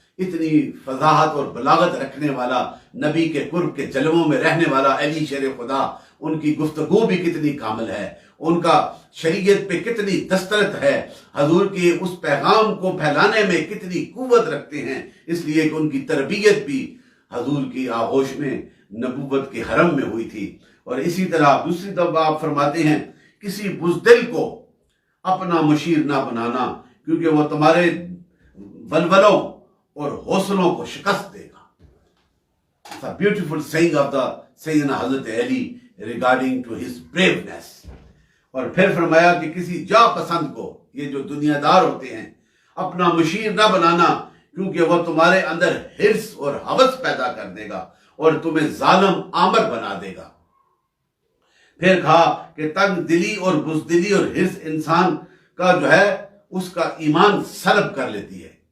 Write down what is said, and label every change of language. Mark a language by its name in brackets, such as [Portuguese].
[Urdu] اتنی فضاحت اور بلاغت رکھنے والا، نبی کے قرب کے جلووں میں رہنے والا علی شیر خدا، ان کی گفتگو بھی کتنی کامل ہے، ان کا شریعت پہ کتنی دسترت ہے، حضور کے اس پیغام کو پھیلانے میں کتنی قوت رکھتے ہیں، اس لیے کہ ان کی تربیت بھی حضور کی آغوش میں نبوت کے حرم میں ہوئی تھی. اور اسی طرح دوسری دفعہ آپ فرماتے ہیں کسی بزدل کو اپنا مشیر نہ بنانا، کیونکہ وہ تمہارے ولولوں اور حوصلوں کو شکست دے گا. [English] It's a beautiful saying of the Sayyidina Hazrat Ali regarding to his braveness. [Urdu] اور پھر فرمایا کہ کسی جا پسند کو، یہ جو دنیا دار ہوتے ہیں، اپنا مشیر نہ بنانا، کیونکہ وہ تمہارے اندر حرص اور ہوس پیدا کر دے گا اور تمہیں ظالم آمر بنا دے گا. پھر کہا کہ تنگ دلی اور بزدلی اور حرص انسان کا جو ہے اس کا ایمان سلب کر لیتی ہے.